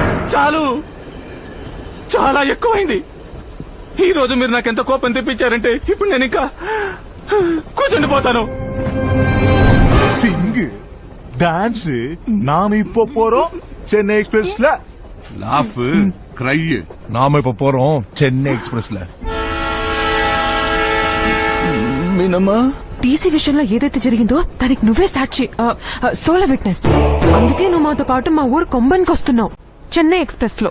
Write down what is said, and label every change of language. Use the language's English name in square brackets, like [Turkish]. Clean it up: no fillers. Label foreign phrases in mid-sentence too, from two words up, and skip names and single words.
[Telugu] చాలు, చాలా ఎక్కువైంది. ఈ రోజు మీరు నాకెంత కోపం తెప్పించారంటే ఇప్పుడు నేను ఇంకా కూర్చుండిపోతాను. [Tamil] சிங்கு டான்ஸ் நாம இப்போ போறோம் சென்னை எக்ஸ்பிரஸ்ல. [English] Laugh cry. [Tamil] நாம இப்ப போறோம் சென்னை எக்ஸ்பிரஸ்ல. [Telugu] మీనమ్మా, టీసీ విషయంలో ఏదైతే జరిగిందో దానికి నువ్వే సాక్షి, [English] solo witness. [Telugu] అందుకే నువ్వు మాతో పాటు మా ఊరు కొంబన్కి వస్తున్నావు, చెన్నై ఎక్స్ప్రెస్ లో.